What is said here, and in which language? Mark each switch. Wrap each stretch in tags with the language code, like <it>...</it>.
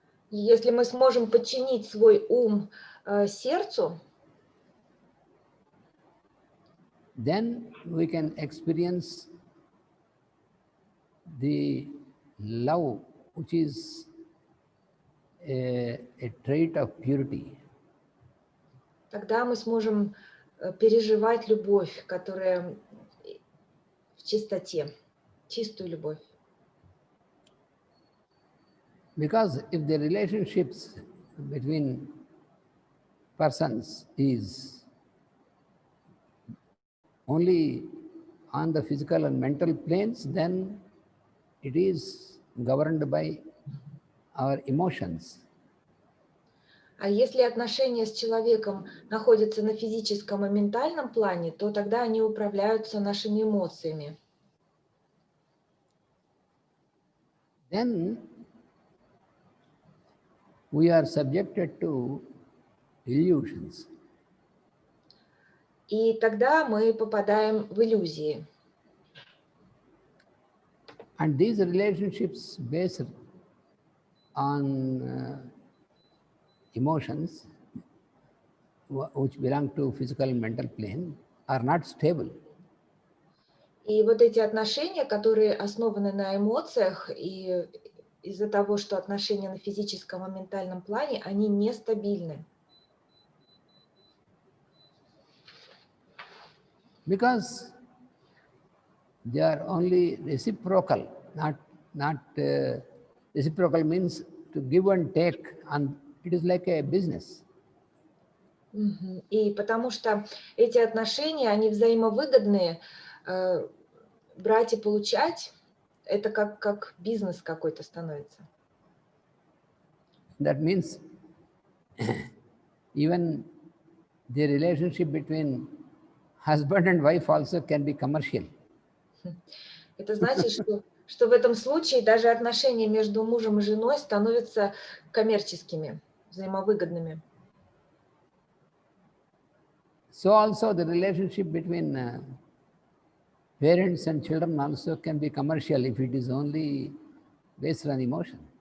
<ru>Если мы сможем подчинить свой ум сердцу,</ru> <en>then we can experience the love, which is a trait of purity.</en> <ru>Тогда мы сможем переживать любовь, которая в чистоте, чистую любовь.</ru> <en>Because if the relationships between persons is only on the physical and mental planes, then it is governed by our emotions.</en> <ru>А если отношения с человеком находятся на физическом и ментальном плане, то тогда они управляются нашими эмоциями.</ru> <en>Then we are subjected to illusions.</en> <ru>И тогда мы попадаем в иллюзии.</ru> <en>And these relationships based on emotions, which belong to physical and mental plane, are not stable.</en> <ru>И вот эти отношения, которые основаны на эмоциях и из-за того, что отношения на физическом и ментальном плане, они нестабильны.</ru> <en>Because they are only reciprocal, not reciprocal means to give and take, and it is like a business.</en> <ru>И потому что эти отношения, они взаимовыгодные, брать и получать, это как бизнес какой-то становится.</ru> <en>That means even the relationship between husband and wife also can be commercial.</en> <ru>Это значит, что в этом случае даже отношения между мужем и женой становятся коммерческими, взаимовыгодными.</ru> <en>So also the relationship between parents and children also can be commercial if it is only based on emotion.</en>